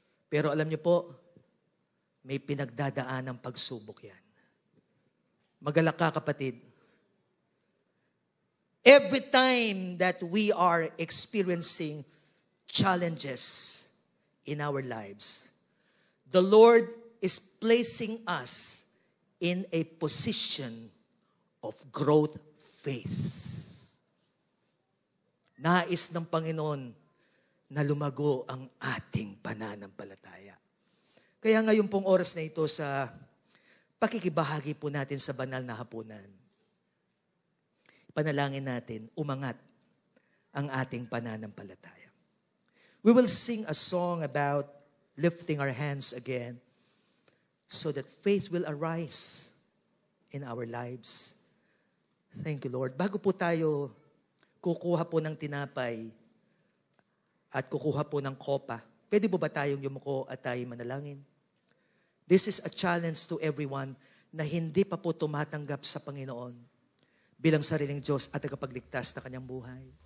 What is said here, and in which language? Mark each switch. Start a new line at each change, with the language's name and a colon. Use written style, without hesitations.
Filipino: Pero alam niyo po, may pinagdadaan ng pagsubok yan. Magalak ka, kapatid.
English: Every time that we are experiencing challenges in our lives, the Lord is placing us in a position of growth faith.
Filipino: Nais ng Panginoon na lumago ang ating pananampalataya. Kaya ngayon pong oras na ito sa pakikibahagi po natin sa banal na hapunan, panalangin natin, umangat ang ating pananampalataya.
English: We will sing a song about lifting our hands again so that faith will arise in our lives. Thank you, Lord.
Filipino: Bago po tayo kukuha po ng tinapay at kukuha po ng kopa, pwede po ba tayong yumuko at tayo manalangin?
English: This is a challenge to everyone
Filipino: na hindi pa po tumatanggap sa Panginoon bilang sariling Diyos at tagapagligtas na kanyang buhay.